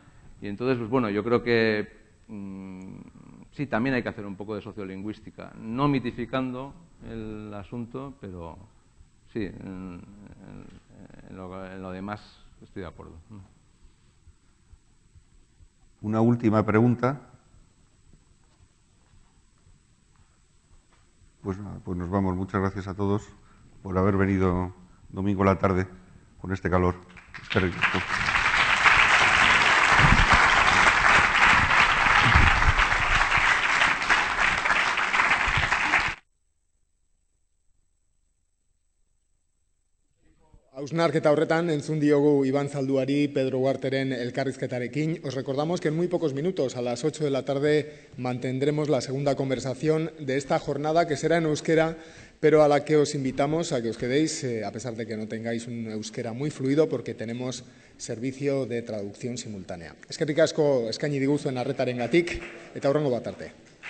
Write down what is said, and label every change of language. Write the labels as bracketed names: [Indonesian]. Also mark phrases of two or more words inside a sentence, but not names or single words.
[Spanish] Y entonces, pues bueno, yo creo que sí, también hay que hacer un poco de sociolingüística, no mitificando el asunto, pero sí, en lo demás estoy de acuerdo. Una última pregunta. Pues nada, pues nos vamos. Muchas gracias a todos por haber venido domingo a la tarde con este calor. [Basque] Eskerrik asko. Hausnarketa horretan entzun diogu Iban Zalduari Pedro Ugarteren elkarrizketarekin. [Spanish] Os recordamos que en muy pocos minutos, a las 8 de la tarde, mantendremos la segunda conversación de esta jornada, que será en euskera, pero a la que os invitamos a que os quedéis, a pesar de que no tengáis un euskera muy fluido, porque tenemos servicio de traducción simultánea. [Basque] Eskerrik asko eskaini diguzuen arretarengatik, eta hurrengo bat arte.